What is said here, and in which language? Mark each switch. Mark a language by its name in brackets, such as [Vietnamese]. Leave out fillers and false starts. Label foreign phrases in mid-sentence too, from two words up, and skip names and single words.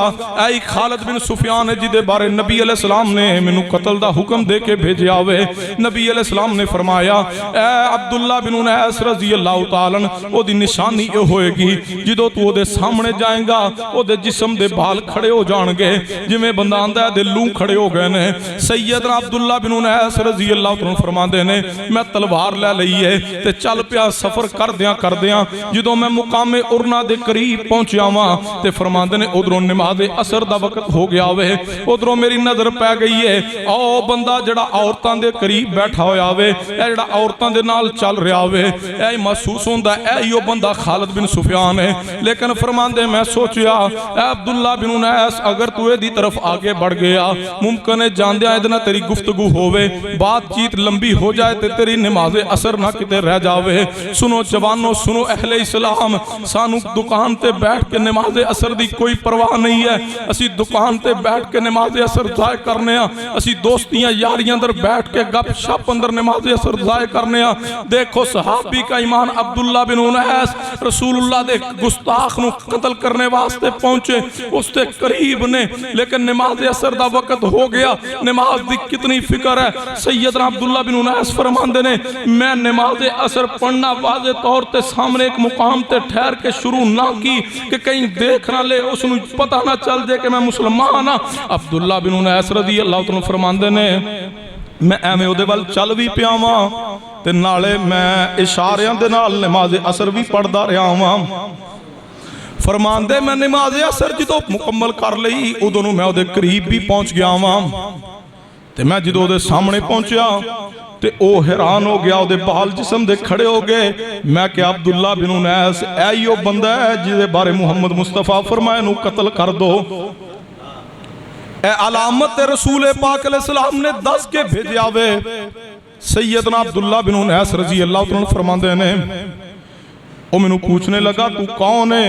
[Punjabi] اے خالد بن سفیان جی دے بارے نبی علیہ السلام نے منو قتل دا حکم دے کے بھیجے آوے۔ نبی علیہ السلام نے فرمایا اے عبداللہ بن انیس رضی اللہ تعالیٰ او دی نشانی یہ ہوئے گی جدو تو دے سامنے جائیں گا او دے جسم دے بال کھڑے ہو جانگے جمیں بندہ آندہ ہے دے لوں کھڑے ہو گئے نے۔ سیدنا عبداللہ بن انیس رضی اللہ تعالیٰ فرمان دے نے میں تلوار لے لئیے تے چل پیا سفر کر دیاں جدو میں مقام ارنا دے قریب پہنچیا ہوا تے فرمان دے نے ادھروں نماز اثر دا وقت ہو گیا ہوئے، ادھروں میری نظر پہ گئی ہے او بندہ جڑا عورتان دے قریب بیٹھا ہویا ہوئے، اے جڑا عورتان دے نال چل رہا ہوئے، اے محسوس ہوندہ اے یو بندہ خالد بن سفیان ہے، لیکن فرمان دے میں سوچیا اے عبداللہ بن انیس اگر تو دی طرف آگے بڑھ گیا ممکن ہے جان دیا ادنا تیری گفتگو ہوئے، بات چیت لمبی ہو جائے تے تیری نماز اثر نہ کتے رہ جاوے۔ سنو جوانو، سنو اہل اسلام، سانو دکان تے بیٹھ کے نماز اثر دی کوئی پرواہ نہیں ہے، اسی دکان تے بیٹھ کے نماز اثر ضائع کرنے ہاں، اسی دوستیاں یاریاں اندر بیٹھ کے گپ شپ اندر نماز اثر ضائع کرنے ہاں۔ [Urdu] دیکھو صحابی کا ایمان [Punjabi] عبداللہ بن انیس رسول اللہ دے گستاخ نو قتل کرنے واسطے پہنچے، اس تے قریب نے، لیکن نماز اثر دا وقت ہو گیا، نماز دی کتنی فکر ہے۔ سیدنا عبداللہ بن انیس فرماندے نے میں نماز اثر پڑھنا واضح طور تے سامنے ایک مقام تے ٹھہر کے شروع نہ کی کہ کہیں دیکھ نہ لے، اس نو پتہ نہ چل دے کہ میں مسلمان ہاں۔ عبداللہ بن انیس رضی اللہ عنہ فرماندے نے میں ایویں اودے ول چل بھی پیا واں تے نالے میں اشاریاں دے نال نماز اثر بھی پڑھدا رہا واں۔ فرماندے میں نماز اثر جدو مکمل کر لئی ادوں نوں میں اودے قریب بھی پہنچ گیا واں تے میں جدو دے سامنے پہنچیا تے او حیران ہو گیا، دے بال جسم دے کھڑے ہو گئے۔ میں کہ عبداللہ بن انیس اے یو بندہ ہے جدے بارے محمد مصطفیٰ فرمائے نو قتل کر دو، اے علامت رسول پاک علیہ السلام نے دس کے بھیجے آوے۔ سیدنا عبداللہ بن انیس رضی اللہ عنہ فرماندے نے او میں نو پوچھنے لگا تو کون ہے؟